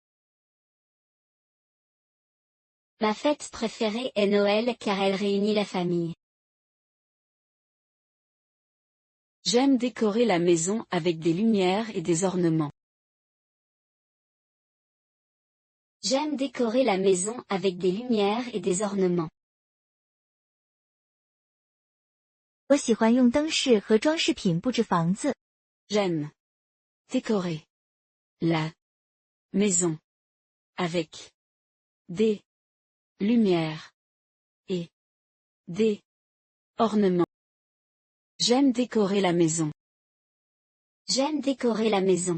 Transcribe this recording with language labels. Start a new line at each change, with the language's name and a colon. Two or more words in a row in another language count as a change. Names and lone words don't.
French: Ma fête préférée est Noël car elle réunit la famille. J'aime décorer la maison avec des lumières et des ornements. J'aime décorer la maison avec des lumières et des ornements.
Chinese: 我喜欢用灯饰和装饰品布置房子。
French: J'aime décorer la maison avec des lumières et des ornements. J'aime décorer la maison. J'aime décorer la maison.